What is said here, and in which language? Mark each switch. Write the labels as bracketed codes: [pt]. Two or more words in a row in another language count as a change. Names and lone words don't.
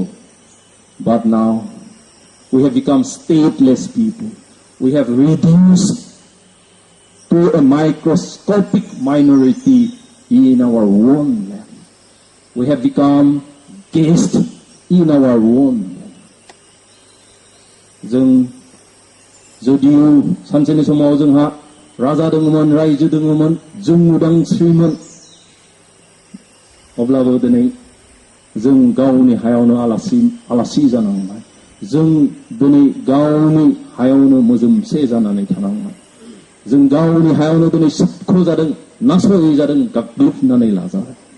[en] But now we have become stateless people. We have reduced to a microscopic minority in our own land. We have become guests in our own land. [brx] जों जुदियो सानसेनि समाव जोंहा राजा दङमोन रायजो दङमोन जों उदांस्रिमोन अब्लाबो दिनै जों गावनि हायावनो आलासि जानांबाय जों दिनै गावनि हायावनो मोजोमसे जानानै थानांबाय जों गावनि हायावनो दिनै सुखु जादों नासय जादों गाग्लोबनानै लाजाबाय